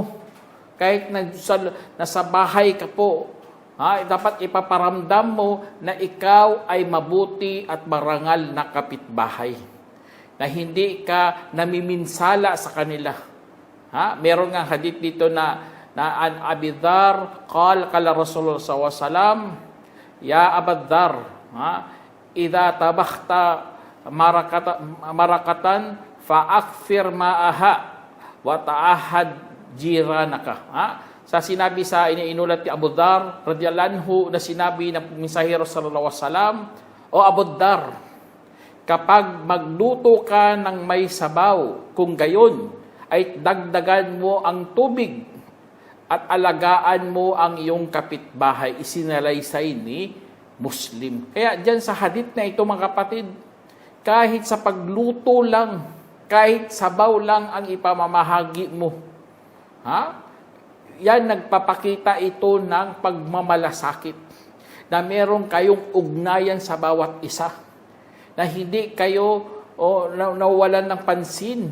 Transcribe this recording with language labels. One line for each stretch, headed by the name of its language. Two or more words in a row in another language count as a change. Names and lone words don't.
Filipino: Kahit nasa bahay ka po, dapat ipaparamdam mo na ikaw ay mabuti at marangal na kapitbahay. Na hindi ka namiminsala sa kanila. Meron nga hadith dito na
Arabic: عن أبي ذر قال رسول الله ﷺ يا أبا ذر إذا طبخت مرقة فأكثر ماءها وتعاهد جيرانك.
Filipino: Sa sinabi sa iniulat ni Abu Dharr
Arabic: رضي الله عنه
Filipino: na sinabi ng mensahero
Arabic: صلى الله عليه وسلم,
Filipino: o Abu Dharr, kapag magluto ka ng may sabaw, kung gayon ay dagdagan mo ang tubig at alagaan mo ang iyong kapitbahay. Isinalaysay ni Muslim. Kaya diyan sa hadith na ito mga kapatid, kahit sa pagluto lang, kahit sabaw lang ang ipamamahagi mo, yan nagpapakita ito ng pagmamalasakit na meron kayong ugnayan sa bawat isa, na hindi kayo nawalan ng pansin.